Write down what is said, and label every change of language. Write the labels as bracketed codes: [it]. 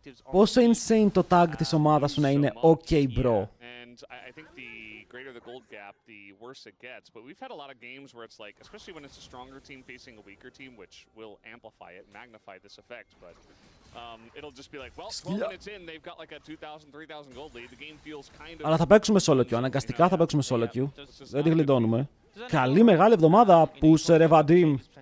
[el] Πόσο insane το tag της ομάδας σου να είναι okay, bro. [en] I think the greater the gold gap, the worse it gets. But we've had a lot of games where it's like, especially when it's a stronger team facing a weaker team, which will amplify it, magnify this effect. But it'll just be like, well, 12 minutes in, they've got like a 2,000, 3,000 gold lead. The game feels kind of. [el] Αλλά θα παίξουμε solo queue, αναγκαστικά θα παίξουμε solo queue. Δεν τη γλιτώνουμε. Καλή μεγάλη εβδομάδα που σε ρε Βαντίμ.